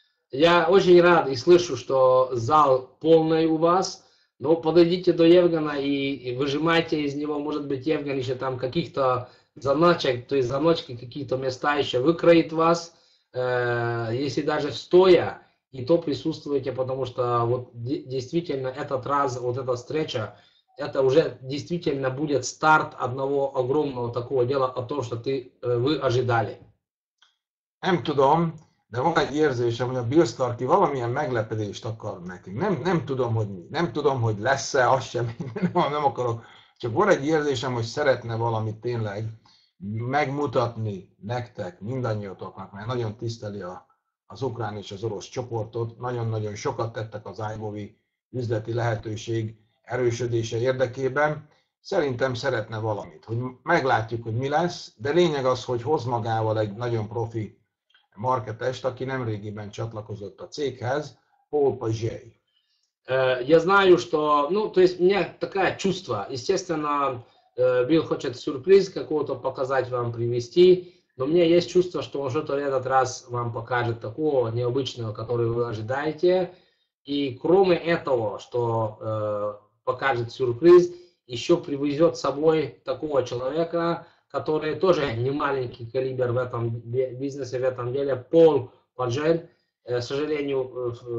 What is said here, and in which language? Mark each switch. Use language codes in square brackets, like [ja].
[ru] Я очень рад и слышу, что зал полный у вас, но подойдите до Евгена и выжимайте из него, может быть, Евген еще там каких-то заначек, то есть заночки, какие-то места еще выкроит вас, если даже стоя, и то присутствуйте, потому что вот действительно этот раз, вот эта встреча, это уже действительно будет старт одного огромного такого дела о том, что вы ожидали. [hu] Nem tudom, de van egy érzésem, hogy a Bill Starkey valamilyen meglepetést akar nekünk. Nem tudom, hogy mi. Nem tudom, hogy lesz-e, azt sem, nem akarok. Csak van egy érzésem, hogy szeretne valamit tényleg megmutatni nektek, mindannyiatoknak, mert nagyon tiszteli az ukrán és az orosz csoportot. Nagyon-nagyon sokat tettek az iMovie üzleti lehetőség erősödése érdekében. Szerintem szeretne valamit, hogy meglátjuk, hogy mi lesz, de lényeg az, hogy hoz magával egy nagyon profi marketest, aki nemrégiben csatlakozott a céghez, Paul Paget. [ru] Я знаю, что, то есть у меня такое чувство, естественно, Билл хочет сюрприз какого-то показать вам, привести, но у меня есть чувство, что он что-то в этот раз вам покажет такого необычного, который вы ожидаете, и кроме этого, что покажет сюрприз, еще привезет с собой такого человека, который тоже не маленький калибр в этом бизнесе, в этом деле, Пол Паджет, к сожалению,